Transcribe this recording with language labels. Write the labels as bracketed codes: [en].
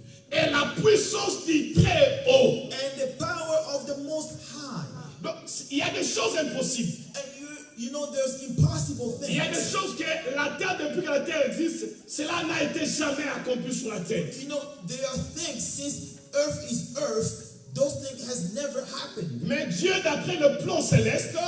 [fr] Et la puissance du Très-Haut. [en] and the power of the Most High. [fr] Donc, il y a des choses impossibles. [en] And you know there's impossible [fr] Il y a des [en] things. [fr] choses que la terre, depuis que la terre existe, cela n'a été jamais accompli sur la terre. [en] You know, there are things since earth is earth, those things has never happened. [fr] Mais Dieu, d'après le plan céleste,